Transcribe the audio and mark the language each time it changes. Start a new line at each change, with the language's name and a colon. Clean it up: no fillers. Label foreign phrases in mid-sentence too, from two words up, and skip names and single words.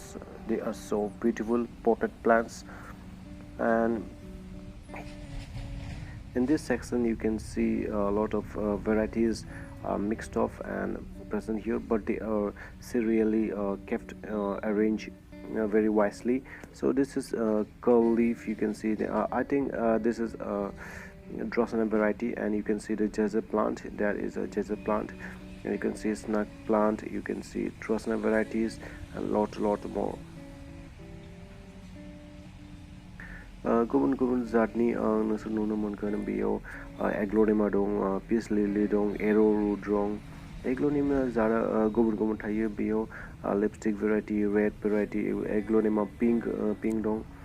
English: They are so beautiful potted plants. And in this section you can see a lot of varieties mixed off and present here, but they are serially kept arranged very wisely. So this is curl leaf. You can see I think this is Drossena variety, and you can see the jazzer plant. That is a jazzer plant, and you can see snug plant. You can see Drossena varieties and lot more.
Bodo: गुबुन गुबुन जातनि नोंसोर नुनो मोनगोन। बेयाव एग्ल'नेमा दं, पिस लिलि दं, एर'रुट दं। एग्ल'नेमा जातआ गुबुन गुबुन थायो। बेयाव
English: lipstick variety, red variety,
Bodo: एग्ल'नेमा पिंक दं।